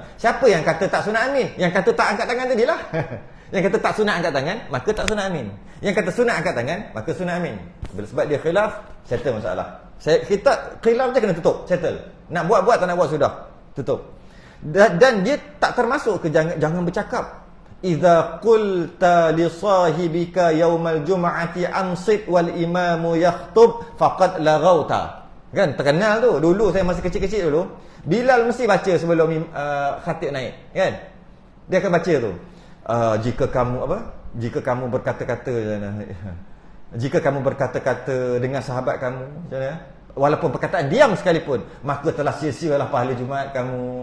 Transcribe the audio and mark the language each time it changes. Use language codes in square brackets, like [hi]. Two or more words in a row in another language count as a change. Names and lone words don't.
[ms] Siapa yang kata tak sunat amin? Yang kata tak angkat tangan tadilah. Yang kata tak sunat angkat tangan, maka tak sunat amin. Yang kata sunat angkat tangan, maka sunat amin. Sebab dia khilaf, settle masalah. Kita khilaf je kena tutup, settle. Nak buat tak nak buat sudah, tutup. Dan dia tak termasuk ke jangan bercakap. [ar] إذا قلت لصاحبك يوم الجمعة أنصت والإمام يخطب فقد لغوت. [ms] Kan terkenal tu. Dulu saya masih kecil-kecil dulu, Bilal mesti baca sebelum khatib naik, kan? Dia akan baca tu. Jika kamu berkata-kata dengan sahabat kamu, walaupun perkataan diam sekalipun, maka telah sia-sialah pahala Jumaat kamu.